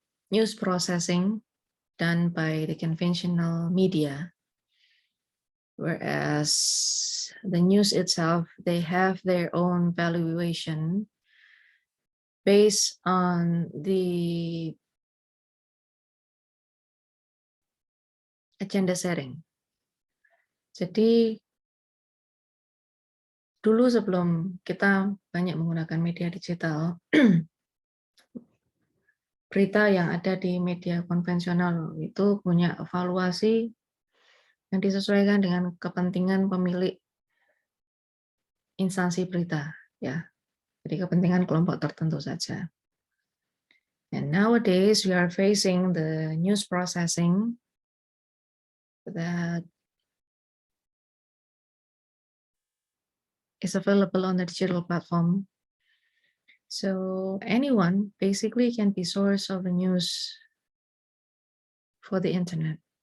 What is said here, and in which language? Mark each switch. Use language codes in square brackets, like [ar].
[en] news processing done by the conventional media, whereas the news itself, they have their own valuation based on the agenda setting. [id] Jadi dulu sebelum kita banyak menggunakan media digital, berita yang ada di media konvensional itu punya evaluasi yang disesuaikan dengan kepentingan pemilik instansi berita, ya. Jadi kepentingan kelompok tertentu saja. [en] And nowadays we are facing the news processing that is available on the digital platform. So anyone basically can be source of the news for the internet.